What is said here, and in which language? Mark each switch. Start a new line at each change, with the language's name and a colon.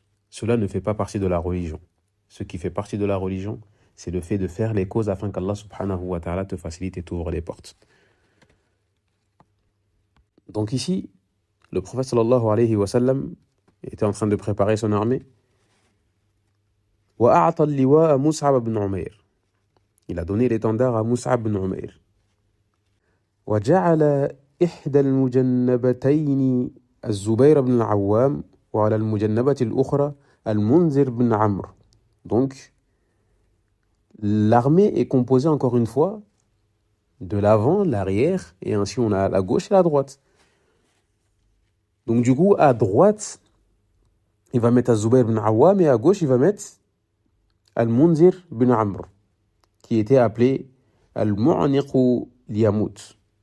French: Cela ne fait pas partie de la religion. Ce qui fait partie de la religion, c'est le fait de faire les causes afin qu'Allah subhanahu wa ta'ala te facilite et t'ouvre les portes. Donc ici, le prophète sallallahu alayhi wa sallam était en train de préparer son armée.
Arabic: وَأَعْطَى اللِّوَاءَ مُصْعَبَ بْنُ عُمَيْرٍ.
French: Il a donné l'étendard à Mus'ab bin Umayr.
Arabic: وَجَعَلَ إحدى المجنبتين الزبير بن العوام وعلى المجنبة الأخرى المنذر بن عمرو.
French: Donc, l'armée est composée encore une fois de l'avant, l'arrière, et ainsi on a la gauche et la droite. Donc du coup, à droite, il va mettre Zubayr bin Awam et à gauche, il va mettre Al-Munzir bin Amr, qui était appelé Al-Mu'aniq Liyamut.